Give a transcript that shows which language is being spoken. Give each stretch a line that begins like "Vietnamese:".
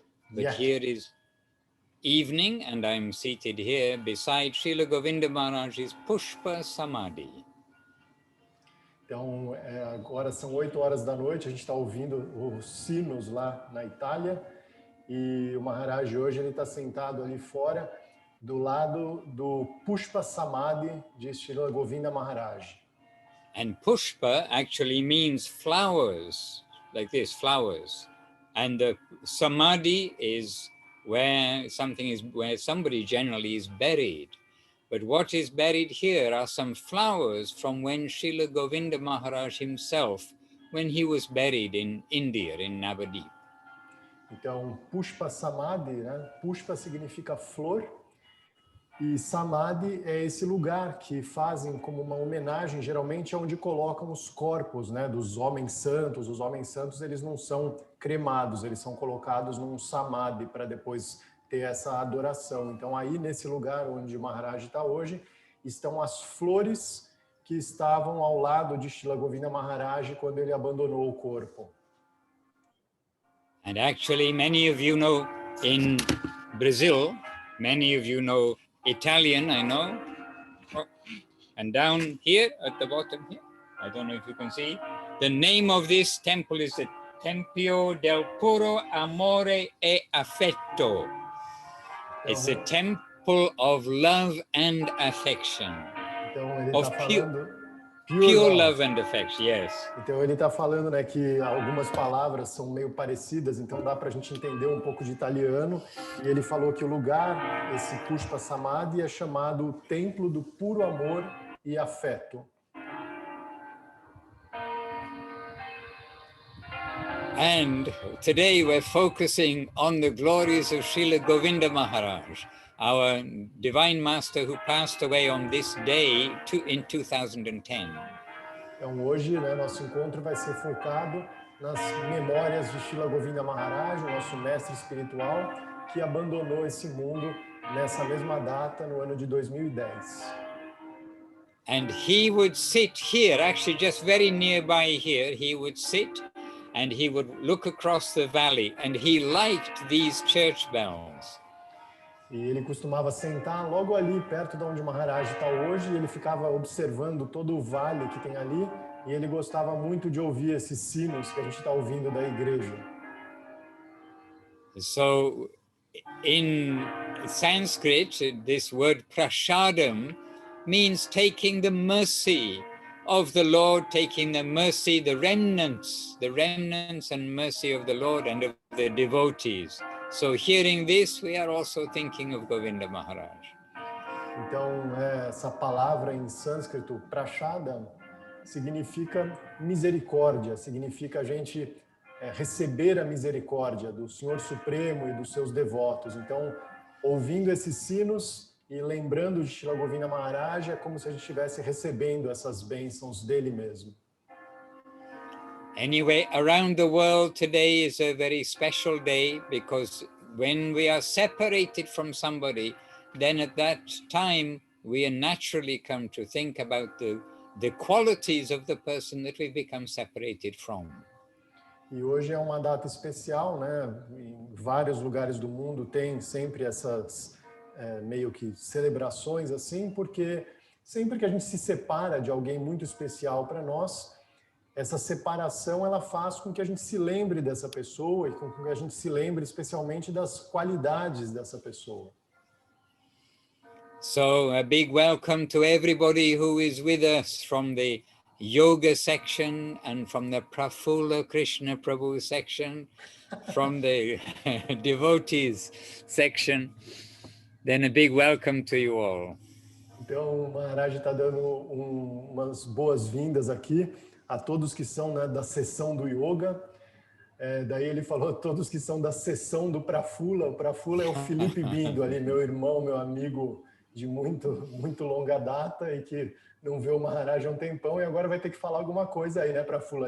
English: But here is evening, and I'm seated here beside Srila Govinda Maharaj's Pushpa Samadhi.
Portuguese: Então, agora são 8 horas da noite, a gente está ouvindo os sinos lá na Itália, e o Maharaj hoje ele está sentado ali fora, do lado do Pushpa Samadhi de Srila Govinda Maharaj.
English: And Pushpa actually means flowers, like this, flowers. And the Samadhi is where somebody generally is buried. But what is buried here are some flowers from when Srila Govinda Maharaj himself, when he was buried in India, in Navadip.
Portuguese: Então, Pushpa Samadhi, né? Pushpa significa flor, e Samadhi é esse lugar que fazem como uma homenagem, geralmente é onde colocam os corpos, né, dos homens santos. Os homens santos, eles não são cremados, eles são colocados num Samadhi para depois ter essa adoração. Então, aí nesse lugar onde o Maharaj está hoje, estão as flores que estavam ao lado de Srila Govinda Maharaj quando ele abandonou o corpo.
English: And actually, many of you know in Brazil, many of you know Italian, I know. Oh, and down here at the bottom here, I don't know if you can see, the name of this temple is the Tempio del Puro Amore e Affetto. It's the temple of love and affection.
Portuguese: Então ele
English: of
Portuguese: está falando
English: pure love and affection, yes.
Portuguese: Então ele está falando, né, que algumas palavras são meio parecidas, então dá para a gente entender um pouco de italiano. E ele falou que o lugar, esse Pushpa Samadhi, é chamado Templo do Puro Amor e Afeto.
English: And today we're focusing on the glories of Srila Govinda Maharaj, our divine master who passed away on this day in 2010.
Portuguese: Então hoje, né, nosso encontro vai ser focado nas memórias de Srila Govinda Maharaj, o nosso mestre espiritual, que abandonou esse mundo nessa mesma data, no ano de 2010.
English: And he would sit here, actually just very nearby here, he would sit and he would look across the valley, and he liked these church bells.
Portuguese: E ele costumava sentar logo ali, perto de onde o Maharaj está hoje, e ele ficava observando todo o vale que tem ali, e ele gostava muito de ouvir esses sinos que a gente está ouvindo da igreja.
English: So, in Sanskrit, this word prashadam means taking the mercy of the Lord, taking the mercy, the remnants and mercy of the Lord and of the devotees. So hearing this, we are also thinking of Govinda Maharaj.
Portuguese: Então, essa palavra em sânscrito, prashadam, significa misericórdia, significa a gente receber a misericórdia do Senhor Supremo e dos seus devotos. Então, ouvindo esses sinos e lembrando de Srila Govinda Maharaj, é como se a gente estivesse recebendo essas bênçãos dele mesmo.
English: Anyway, around the world today is a very special day, because when we are separated from somebody, then at that time we naturally come to think about the qualities of the person that we become separated from.
Portuguese: E hoje é uma data especial, né? Em vários lugares do mundo tem sempre essas meio que celebrações assim, porque sempre que a gente se separa de alguém muito especial para nós, essa separação ela faz com que a gente se lembre dessa pessoa e com que a gente se lembre especialmente das qualidades dessa pessoa.
English: So a big welcome to everybody who is with us from the yoga section and from the Prafula Krishna Prabhu section, from the devotees section. Then a big welcome to you all.
Portuguese: Então o Maharaj está dando umas boas-vindas aqui a todos que são, né, da sessão do yoga. Daí ele falou todos que são da sessão do Prafula. O Prafula é o Felipe Bindo ali, meu irmão, meu amigo de muito longa data e que não vê o Maharaj há um tempão e agora vai ter que falar alguma coisa aí, né, Prafula?